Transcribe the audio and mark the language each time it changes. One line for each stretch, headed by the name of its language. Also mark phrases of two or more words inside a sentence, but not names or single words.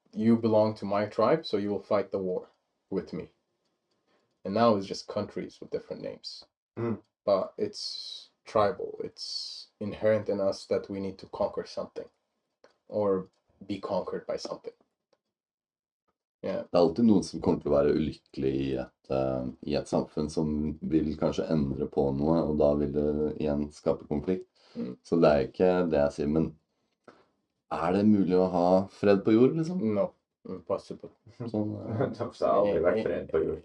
English: You belong to my tribe, so you will fight the war with me. And now it's just countries with different names. But it's tribal. It's inherent in us that we need to conquer something or be conquered by something. Yeah.
Norwegian: Det er alltid noen som kommer til å være ulykkelig i et samfunn som vil kanskje endre på noe, og da vil det igjen skape konflikt. Så det er ikke det jeg sier, men er det mulig å ha fred på jord, liksom?
English: No. Impossible.
Norwegian: Sånn, det har aldri vært fred på jord.